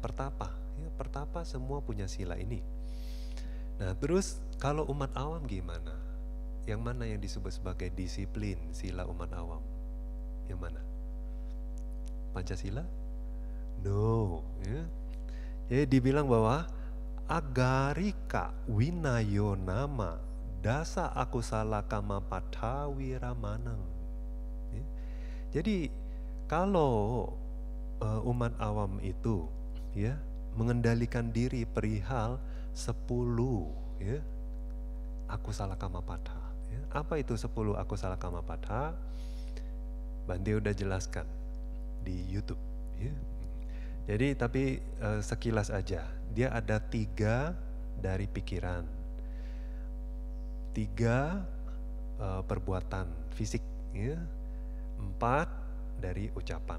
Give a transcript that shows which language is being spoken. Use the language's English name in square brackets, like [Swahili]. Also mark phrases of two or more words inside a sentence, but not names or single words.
[Indonesian] Pertapa ya, pertapa semua punya sila ini. Nah, terus kalau umat awam gimana? Yang mana yang disebut sebagai disiplin sila umat awam? Yang mana? Pancasila? No ya. Jadi dibilang bahwa [Pali] agarika winayo nama dasa akusala kama patawira manang ya. [Indonesian] Jadi kalau umat awam itu ya mengendalikan diri perihal 10 ya [Pali] akusala kama pata [Indonesian] Ya, apa itu 10 [Pali] akusala kama padha? [Indonesian] Bante udah jelaskan di YouTube. Ya. Jadi tapi sekilas aja, dia ada 3 dari pikiran, 3 perbuatan fisik, ya, 4 dari ucapan.